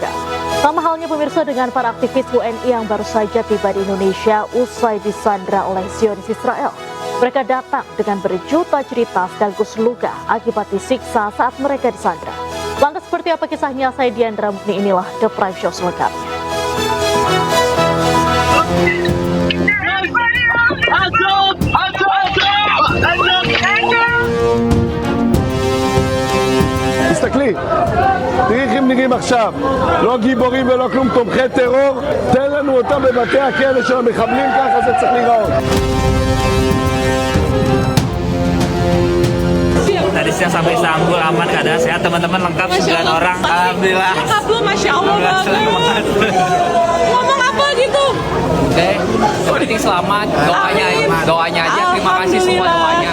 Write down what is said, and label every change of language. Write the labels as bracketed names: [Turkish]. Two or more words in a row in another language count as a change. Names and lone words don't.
[Indonesian] Sama halnya pemirsa dengan para aktivis WNI yang baru saja tiba di Indonesia usai disandra oleh Zionis Israel. Mereka datang dengan berjuta cerita sekaligus luka akibat disiksa saat mereka disandra. Lantas seperti apa kisahnya? Saya Diandra Mukni, inilah The Prime Show selengkapnya. [Hebrew] תסתכלי, תראי איך הם נראים עכשיו, לא גיבורים ולא כלום, תומכי טרור, תן לנו אותם בבתי הכלא של המחבלים, ככה זה צריך להיראות. [Indonesian] Tadi siang sampai Istanbul aman, keadaan sehat, teman-teman lengkap 9 orang. Alhamdulillah. Alhamdulillah, [Arabic] ما شاء الله [Indonesian] banget. Ngomong apa gitu? Oke, yang penting selamat, doanya aja, terima kasih semua doanya.